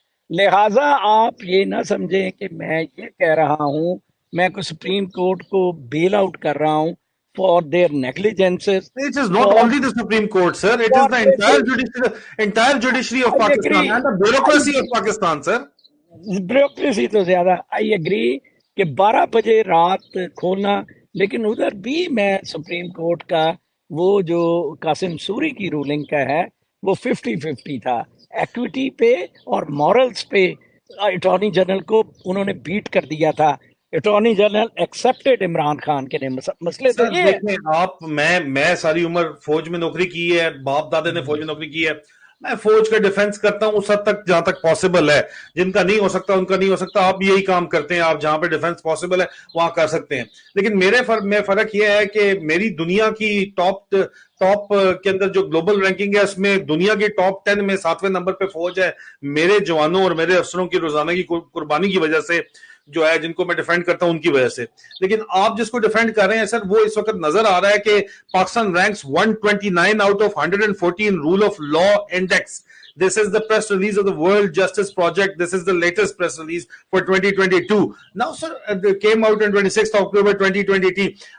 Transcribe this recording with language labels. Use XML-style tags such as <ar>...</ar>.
<ur>لہٰذا آپ یہ نہ سمجھیں کہ میں یہ کہہ رہا ہوں میں کو سپریم کورٹ کو بیل آؤٹ کر رہا ہوں</ur> <en>for their negligences. It is not only the Supreme Court, sir. It is the entire judiciary of Pakistan and the bureaucracy of Pakistan, sir.</en> <ur>Bureaucracy تو زیادہ.</ur> <en>I agree</en> <ur>کہ 12 بجے رات کھولنا, لیکن ادھر بھی میں سپریم کورٹ کا وہ جو قاسم سوری کی رولنگ کا ہے وہ 50-50 تھا. ایکویٹی پہ اور مورلز پہ اٹارنی جنرل کو انہوں نے بیٹ کر دیا تھا. Attorney general expected Imran Khan کے مسئلے تو یہ ہے. آپ میں ساری عمر فوج میں نوکری کی ہے, باپ دادے نے فوج میں نوکری کی ہے. میں فوج کا ڈیفنس کرتا ہوں اس حد تک جہاں تک پاسبل ہے. جن کا نہیں ہو سکتا ان کا نہیں ہو سکتا. آپ یہی کام کرتے ہیں, آپ جہاں پہ ڈیفنس پاسبل ہے وہاں کر سکتے ہیں. لیکن میں فرق یہ ہے کہ میری دنیا کی ٹاپ کے اندر جو گلوبل رینکنگ ہے اس میں دنیا کی ٹاپ 10 میں 7ویں نمبر پہ فوج ہے. میرے جوانوں اور میرے افسروں کی روزانہ کی قربانی کی وجہ سے جو ہے, جن کو میں ڈیفینڈ کرتا ہوں ان کی وجہ سے. لیکن آپ جس کو ڈیفینڈ کر رہے ہیں سر, وہ اس وقت نظر آ رہا ہے کہ Pakistan ranks 129 out of 114 role of law index.</ur> <en>This is the press release of the World Justice Project. This is the latest press release for 2022. Now, sir, it came out in 26th October 2022.</en>